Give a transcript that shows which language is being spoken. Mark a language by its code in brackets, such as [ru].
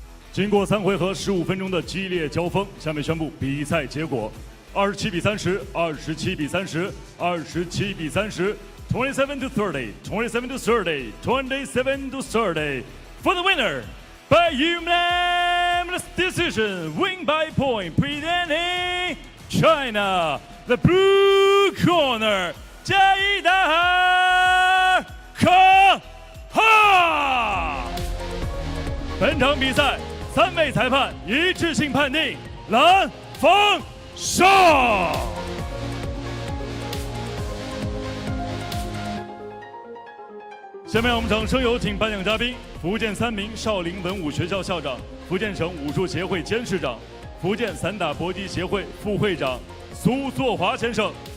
[zh] 经过3回合15分钟的激烈交锋，下面宣布比赛结果 27比30 27比30 27比30 [en] 27 to 30 27 to 30 27 to 30 for the winner by unanimous decision, win by point, presenting China, the blue corner, 加伊达尔卡哈。 [zh] 本场比赛3位裁判一致性判定蓝方胜。下面我们掌声有请颁奖嘉宾：福建3名少林文武学校校长、福建省武术协会监事长、福建散打搏击协会副会长苏作华先生。